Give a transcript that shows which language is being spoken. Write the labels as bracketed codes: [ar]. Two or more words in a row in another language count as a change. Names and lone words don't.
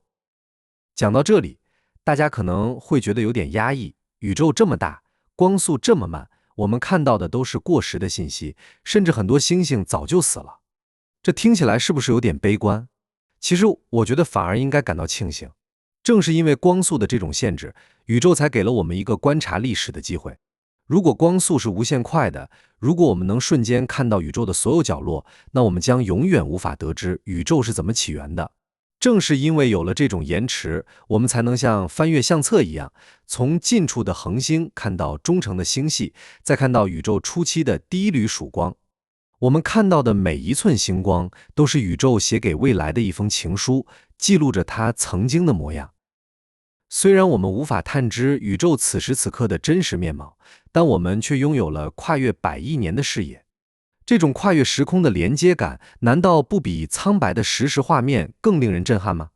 [zh] 講到這裡，大家可能會覺得有點壓抑，宇宙這麼大，光速這麼慢，我們看到的都是過時的信息，甚至很多星星早就死了。這聽起來是不是有點悲觀？其實我覺得反而應該感到慶幸，正是因為光速的這種限制，宇宙才給了我們一個觀察歷史的機會。如果光速是無限快的，如果我們能瞬間看到宇宙的所有角落，那我們将永遠無法得知宇宙是怎麼起源的。正是因為有了這種延遲，我們才能像翻閱相冊一樣，從近處的恆星看到中程的星系，再看到宇宙初期的第一縷曙光。我們看到的每一寸星光，都是宇宙寫給未來的一封情書，記錄着它曾經的模樣。雖然我們無法探知宇宙此時此刻的真實面貌，但我們卻擁有了跨越100億年的視野。這種跨越時空的連接感，難道不比蒼白的實時畫面更令人震撼嗎？